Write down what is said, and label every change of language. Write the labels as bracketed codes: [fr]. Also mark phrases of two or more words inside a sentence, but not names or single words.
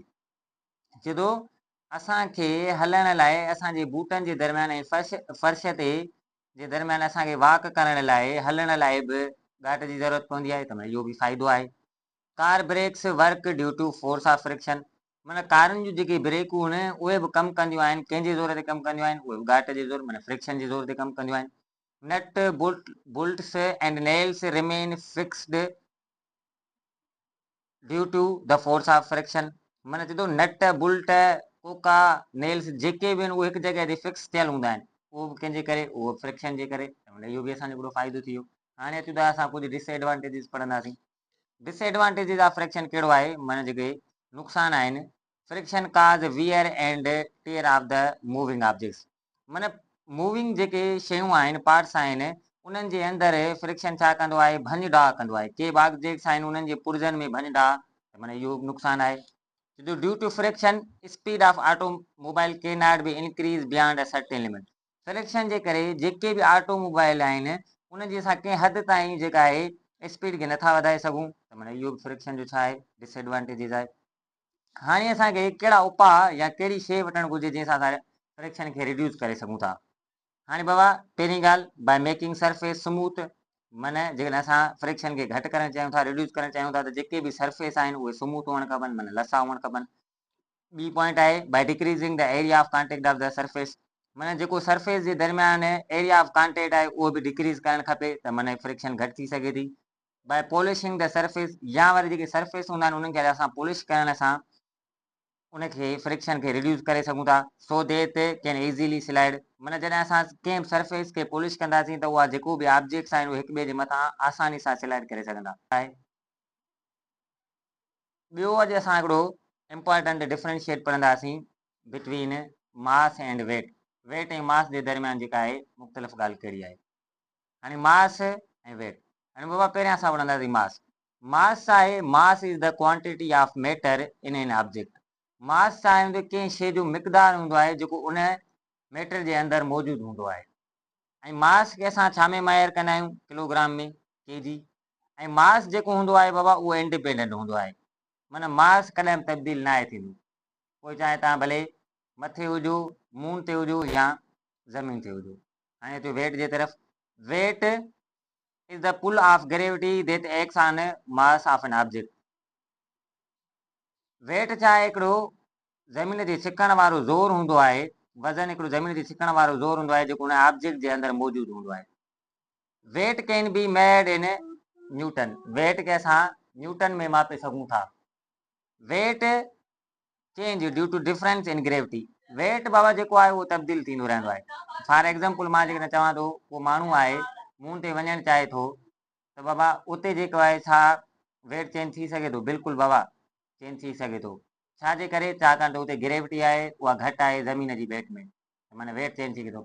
[sd] जदो असांखे हलण लाइ असांजे बूटनि जे दरम्यान ऐं फर्श ते जे दरम्यान असांखे वॉक करण लाइ, हलण लाइ बि घाट जी ज़रूरत पवंदी आहे, त इहो बि फ़ाइदो आहे। [en] Car brakes work due to force of friction. [sd] माना कारुनि जूं जेके ब्रेकूं आहिनि उहे बि कमु कंदियूं आहिनि, कंहिंजे ज़ोर ते कमु कंदियूं आहिनि? उहे बि घाट जे ज़ोर माना फ्रिक्शन जे ज़ोर ते कमु कंदियूं आहिनि। [en] Nut bolts and nails remain fixed due to the force of friction. [sd] माना चए थो [en] nut bolt [sd] कोका नेल्स जेके बि आहिनि उहे हिकु जॻह ते फिक्स थियल हूंदा आहिनि, उहो बि कंहिंजे करे? उहो फ्रिक्शन जे करे। इहो बि असांजो हिकिड़ो फ़ाइदो थी वियो। हाणे अचूं था असां कुझु डिसएडवांटेजिस पढ़ंदासीं। [en] disadvantages of friction [sd] कहिड़ो आहे? माना जेके नुक़सान आहिनि। [en] Friction causes wear and tear of the moving objects. [sd] माना मूविंग जेके शयूं आहिनि, पार्ट्स आहिनि, उन्हनि जे अंदरि फ्रिक्शन छा कंदो आहे? भञ डाह कंदो आहे। के बि ऑब्जेक्ट्स आहिनि उन्हनि जे पुर्जनि में भञ डाह, माना इहो बि नुक़सानु आहे। [en] Due to friction speed of automobile can not be increase beyond a certain limit. [sd] फ्रिक्शन जे करे जेके बि ऑटोमोबाइल आहिनि उन्हनि जी असां कंहिं हद ताईं जेका आहे स्पीड खे नथा वधाए सघूं, त माना इहो बि फ्रिक्शन जो छा आहे? डिसएडवांटेजिस आहे। हाणे असांखे कहिड़ा उपाउ या कहिड़ी शइ वठणु घुरिजे जंहिंसां असां फ्रिक्शन खे रिड्यूस करे सघूं था? हाणे बाबा पहिरीं ॻाल्हि, [en] By making surface smooth. [sd] माना जेकॾहिं असां फ्रिक्शन खे घटि करणु चाहियूं था, रिड्यूस करणु चाहियूं था, त जेके बि सरफेस आहिनि उहे स्मूथ हुअणु खपनि, माना लसा हुअणु खपनि। ॿी पॉइंट आहे [en] By decreasing the area of contact of the surface. [sd] माना जेको सरफेस जे दरम्यान [en] area of contact [sd] आहे उहो बि डिक्रीज़ करणु खपे, त माना फ्रिक्शन घटि थी सघे थी। [en] By polishing the surface, [sd] या वरी जेके सरफेस हूंदा आहिनि उन्हनि खे असां पॉलिश करण सां उनखे फ्रिक्शन खे रिड्यूस करे सघूं था, [en] so that can easily slide. [sd] माना जॾहिं असां कंहिं सरफेस खे पॉलिश कंदासीं त उहा जेको बि ऑब्जेक्ट्स आहिनि उहे हिक ॿिए जे मथां आसानी सां स्लाइड करे सघंदा आहे। ॿियो अॼु असां हिकिड़ो [en] important differentiate [sd] पढ़ंदासीं [en] between mass and weight. [sd] वेट ऐं मास जे दरमियान जेका आहे मुख़्तलिफ़ ॻाल्हि कहिड़ी आहे। हाणे मास ऐं वेट, हाणे बाबा पहिरियां असां पढ़ंदासीं मास। [en] मास आहे, Mass is the quantity of matter in an object. [sd] मास छा आहे, कंहिं शइ जो मिक़दार हूंदो आहे जेको उन मैटर जे अंदरि मौजूदु हूंदो आहे। ऐं मास खे असां छा में माहिर कंदा आहियूं, किलोग्राम में, केजी। ऐं मास जेको हूंदो आहे बाबा उहो इंडिपेंडेंट हूंदो आहे, माना मास कॾहिं बि तब्दील न आहे थींदो। कोई चाहे तव्हां भले मथे हुजो, मून ते हुजो या ज़मीन ते हुजो। हाणे अचो वेट जे तरफ़। [en] Weight is the pull of gravity that acts on mass of an object. [sd] वेट छा आहे, हिकिड़ो ज़मीन ते छिकण वारो ज़ोर हूंदो आहे। वज़न हिकिड़ो ज़मीन ते छिकण वारो ज़ोर हूंदो आहे जेको उन ऑब्जेक्ट जे अंदरि मौजूदु हूंदो आहे। [en] Weight can be made in Newton. [sd] वेट खे असां न्यूटन में मापे सघूं था। [en] Weight change due to difference in gravity. [sd] वेट बाबा जेको आहे उहो तब्दील थींदो रहंदो आहे। [en] For example [sd] मां जेकॾहिं चवां थो को माण्हू आहे मून ते वञणु चाहे थो त बाबा उते जेको आहे छा [en] weight change [sd] थी सघे थो? बिल्कुलु बाबा चेंज थी सघे थो। छाजे करे? छाकाणि त उते ग्रेविटी आहे उहा घटि आहे ज़मीन जी वेट में, माना [en] weight change [sd] थी सघे थो।